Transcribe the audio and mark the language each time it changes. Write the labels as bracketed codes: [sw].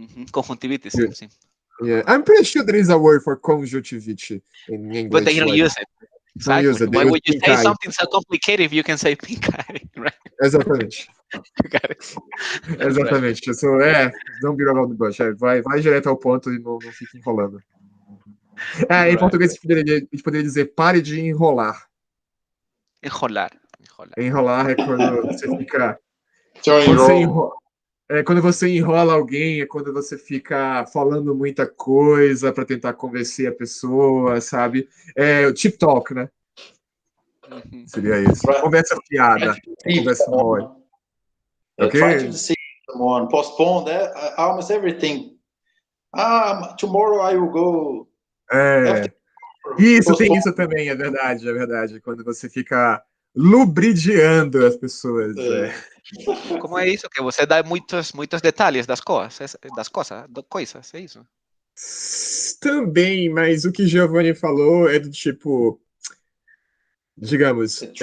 [pt] Conjuntivitis, sim. [en] Yeah, I'm pretty sure there is a word for conjuntivite in English. But they don't use it. Exactly. Don't use it. Why would you pink say eye. something so complicated if you can say pink eye, right? [pt] Exatamente. [en] You got it. [pt] Exatamente. [en] So, don't be around the bush. [pt] Vai direto ao ponto e não fica enrolando. Em português a gente poderia dizer pare de enrolar. Enrolar. Enrolar é quando você fica. Quando você enrola alguém, é quando você fica falando muita coisa para tentar convencer a pessoa, sabe? É o tip talk, né? Seria isso. Conversa fiada. Conversa mole. [en] Try to deceive someone, postpone that, almost everything. Tomorrow I will go. [pt] Isso, tem isso também, é verdade. Quando você fica lubridiando as pessoas. Como é isso? Que você dá muitos detalhes das coisas, é isso? Também, mas o que Giovanni falou é do tipo, digamos...